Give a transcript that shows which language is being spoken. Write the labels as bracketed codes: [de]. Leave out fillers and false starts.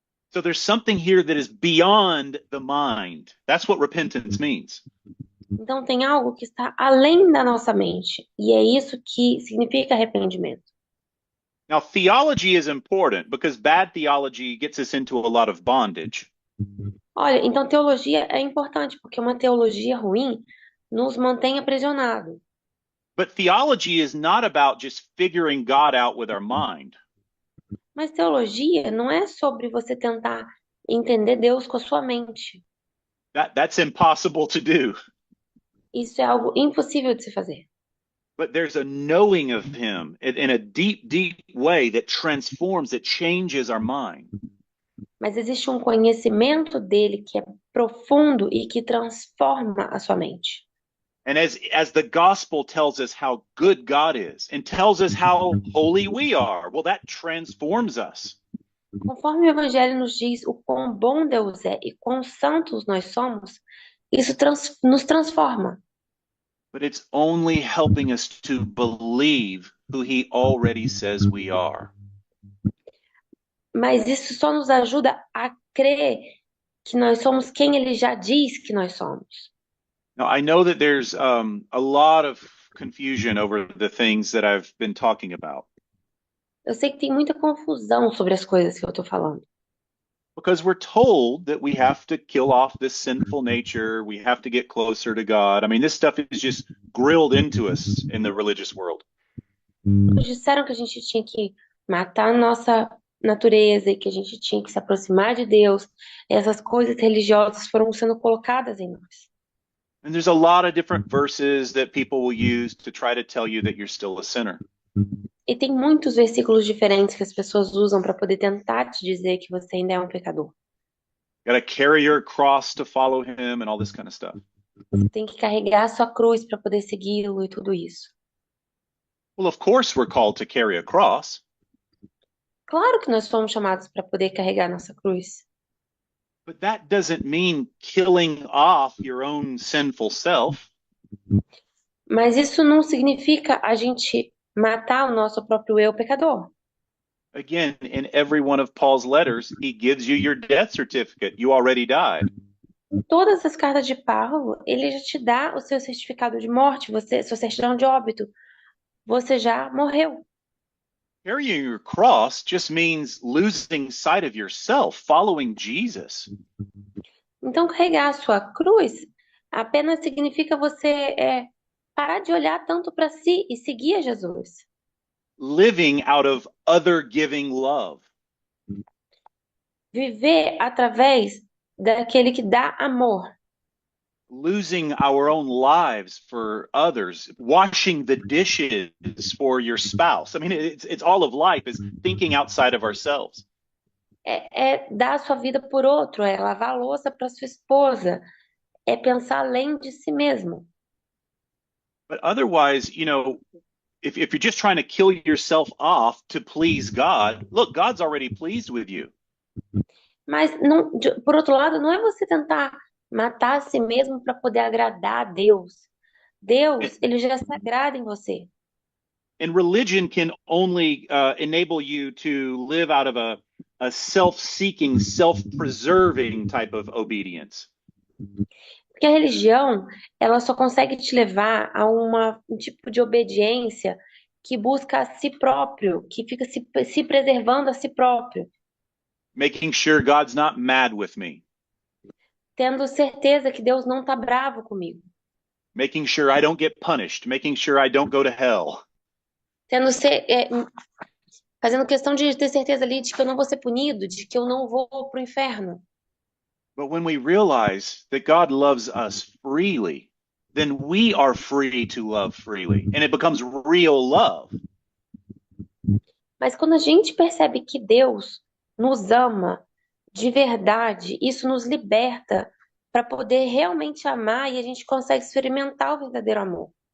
[en] So there's something here that is beyond the mind. That's what repentance means. [pt] Então tem algo que está além da nossa mente. E é isso que significa arrependimento. [en] Now, theology is important because bad theology gets us into a lot of bondage. [pt] Olha, então teologia é importante, porque uma teologia ruim nos mantém aprisionados. [en] But theology is not about just figuring God out with our mind. [pt] Mas teologia não é sobre você tentar entender Deus com a sua mente. [en] That's impossible to do. [pt] Isso é algo impossível de se fazer. [en] But there's a knowing of Him in a deep, deep way that transforms, that changes our mind. [pt] Mas existe um conhecimento dele que é profundo e que transforma a sua mente. [en] And as the gospel tells us how good God is and tells us how holy we are, well, that transforms us. [pt] Conforme o Evangelho nos diz o quão bom Deus é e quão santos nós somos, isso nos transforma. [en] But it's only helping us to believe who He already says we are. [pt] Mas isso só nos ajuda a crer que nós somos quem ele já diz que nós somos. [en] Now, I know that there's a lot of confusion over the things that I've been talking about. [pt] Eu sei que tem muita confusão sobre as coisas que eu estou falando. [en] Because we're told that we have to kill off this sinful nature, we have to get closer to God. I mean, this stuff is just grilled into us in the religious world. [pt] Nos disseram que a gente tinha que matar a nossa natureza e que a gente tinha que se aproximar de Deus. Essas coisas religiosas foram sendo colocadas em nós. [en] And there's a lot of different verses that people will use to try to tell you that you're still a sinner. [pt] E tem muitos versículos diferentes que as pessoas usam para poder tentar te dizer que você ainda é um pecador. [en] Got to carry your cross to follow Him and all this kind of stuff. [pt] Você tem que carregar a sua cruz para poder segui-lo e tudo isso. [en] Well, of course, we're called to carry a cross. [pt] Claro que nós fomos chamados para poder carregar nossa cruz. [en] But that doesn't mean killing off your own sinful self. [pt] Mas isso não significa a gente matar o nosso próprio eu pecador. [en] Again, in every one of Paul's letters, he gives you your death certificate. You already died. [pt] Em todas as cartas de Paulo, ele já te dá o seu certificado de morte, sua certidão de óbito. Você já morreu. [en] Carrying your cross just means losing sight of yourself, following Jesus. [pt] Então, carregar a sua cruz apenas significa você parar de olhar tanto para si e seguir a Jesus. [en] Living out of other giving love. [pt] Viver através daquele que dá amor. [en] Losing our own lives for others, washing the dishes for your spouse. I mean, it's all of life is thinking outside of ourselves. [pt] É dar a sua vida por outro, é lavar a louça para sua esposa, é pensar além de si mesmo. [en] But otherwise, if you're just trying to kill yourself off to please God, look, God's already pleased with you. [pt] Mas, por outro lado, não é você tentar matar a si mesmo para poder agradar a Deus. Deus, ele já se agrada em você. [en] And religion can only enable you to live out of a self-seeking, self-preserving type of obedience. [pt] Porque a religião, ela só consegue te levar a um tipo de obediência que busca a si próprio, que fica se preservando a si próprio. [en] Making sure God's not mad with me. [pt] tendo certeza que Deus não está bravo comigo, [en] making sure I don't get punished, making sure I don't go to hell. [pt] tendo fazendo questão de ter certeza ali de que eu não vou ser punido, de que eu não vou para o inferno. [en] But when we realize that God loves us freely, then we are free to love freely, and it becomes real love. [pt] Mas quando a gente percebe que Deus nos ama de verdade, isso nos liberta para poder realmente amar e a gente consegue experimentar o verdadeiro amor.